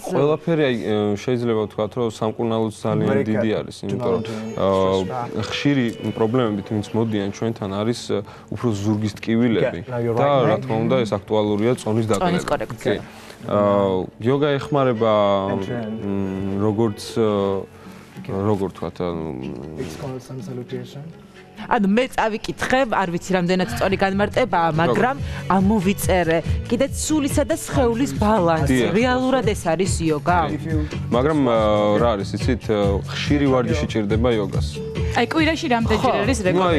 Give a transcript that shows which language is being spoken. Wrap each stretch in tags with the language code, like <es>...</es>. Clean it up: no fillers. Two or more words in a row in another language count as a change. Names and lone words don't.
<ka>ყველაფერი აი შეიძლება ვთქვათ რომ სამკურნალოც ძალიან დიდი არის, იმიტომ რომ ხშირი პრობლემებით ვინც მოდიან ჩვენთან არის უფრო ზურგის ტკივილები და რა თქმა უნდა ეს აქტუალურია წონის დაკლებისათვის. Yoga ეხმარება როგორც ვთქვათ</ka> <en>It's called sun salutation.</en> <ka>ანუ მე წავიკითხე, არ ვიცი რამდენად სწორი განმარტებაა, მაგრამ ამოვიწერე. კიდეც სულისა და სხეულის ბალანსი. რეალურად ეს არის იოგა. მაგრამ რა არის, იცით, ხშირი ვარჯიში ჭირდება იოგას. აი კვირაში რამდენჯერ არის რეკომენდებული?</ka>